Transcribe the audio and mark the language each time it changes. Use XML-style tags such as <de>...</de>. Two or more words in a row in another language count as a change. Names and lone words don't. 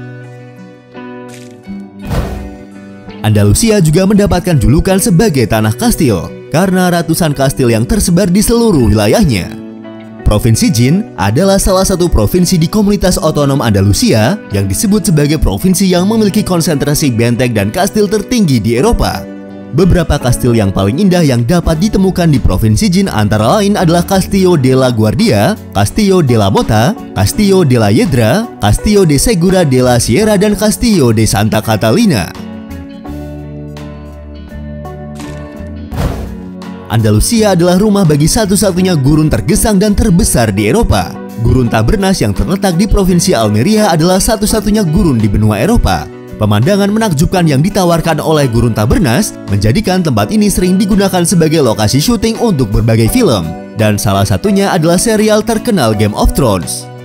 <id>Andalusia juga mendapatkan julukan sebagai tanah kastil karena ratusan kastil yang tersebar di seluruh wilayahnya. Provinsi Jin adalah salah satu provinsi di Komunitas Otonom Andalusia yang disebut sebagai provinsi yang memiliki konsentrasi benteng dan kastil tertinggi di Eropa. Beberapa kastil yang paling indah yang dapat ditemukan di Provinsi Jin antara lain adalah Castillo de la Guardia, Castillo de la Mota, Castillo de la Hiedra, Castillo de Segura de la Sierra, dan Castillo de Santa Catalina. Andalusia adalah rumah bagi satu-satunya gurun tergesang dan terbesar di Eropa. Gurun Tabernas yang terletak di Provinsi Almeria adalah satu-satunya gurun di benua Eropa. Pemandangan menakjubkan yang ditawarkan oleh Gurun Tabernas menjadikan tempat ini sering digunakan sebagai lokasi syuting untuk berbagai film, dan salah satunya adalah serial terkenal Game of Thrones.</id>